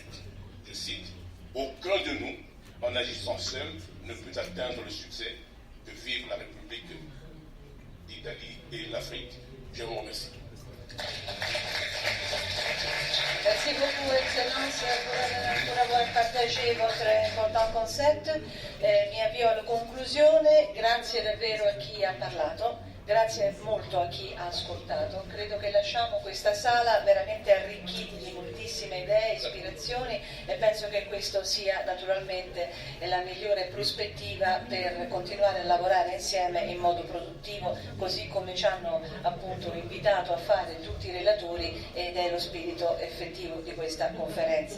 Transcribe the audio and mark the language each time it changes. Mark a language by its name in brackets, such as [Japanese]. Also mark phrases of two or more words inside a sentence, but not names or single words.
[French] Je cite, « Aucun de nous, en agissant seul, ne peut atteindre le succès que vive la République d'Italie et l'Afrique. » Je vous remercie. Merci beaucoup, Excellence, pour avoir partagé votre important concept. [Italian] Mi avvio alla conclusione. Grazie davvero a chi ha parlato. Grazie molto a chi ha ascoltato. Credo che lasciamo questa sala veramente arricchiti di moltissime idee, ispirazioni e penso che questo sia naturalmente la migliore prospettiva per continuare a lavorare insieme in modo produttivo, così come ci hanno appunto invitato a fare tutti i relatori ed è lo spirito effettivo di questa conferenza.